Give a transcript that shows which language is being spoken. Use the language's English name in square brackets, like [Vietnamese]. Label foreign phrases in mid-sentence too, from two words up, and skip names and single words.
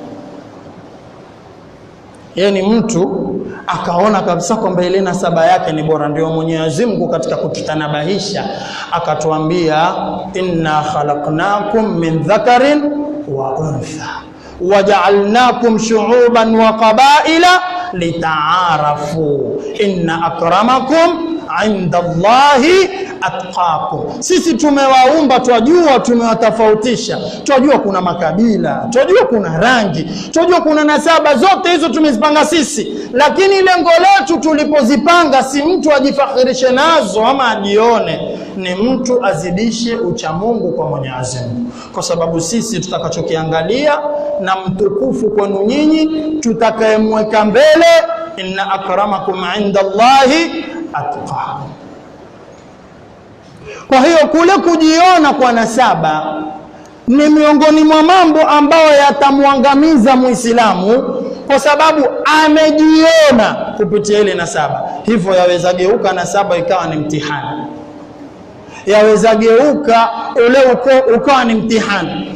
[Swahili] Yani mtu akaona kabisa kwamba ile nasaba yake ni bora. Ndio Mwenyezi Mungu katika kututanabahisha akatuambia, [Arabic] إنا خلقناكم من ذكر وأنثى وجعلناكم شعوبا وقبائل لتعارفوا إن أكرمكم عند الله أتقاكم. [Swahili] Sisi tumewaumba, twajua, tumewatofautisha, twajua kuna makabila, twajua kuna rangi, twajua kuna nasaba, zote hizo tumezipanga sisi. Lakini lengo letu tulipozipanga si mtu ajifakhirishe nazo ama ajione, ni mtu azidishe uchamungu kwa Mwenyezi Mungu. Kwa sababu sisi tutakachokiangalia na mtukufu kwenu nyinyi, tutakayemweka mbele, [Arabic] إن أكرمكم عند الله أتقاكم. [Swahili] Kwa hiyo kule kujiona kwa nasaba ni miongoni mwa mambo ambayo yatamwangamiza Muislamu, kwa sababu amejiona kupitia ile nasaba. Hivyo yaweza geuka nasaba ikawa ni mtihani, yaweza geuka ule ukawa ni mtihani.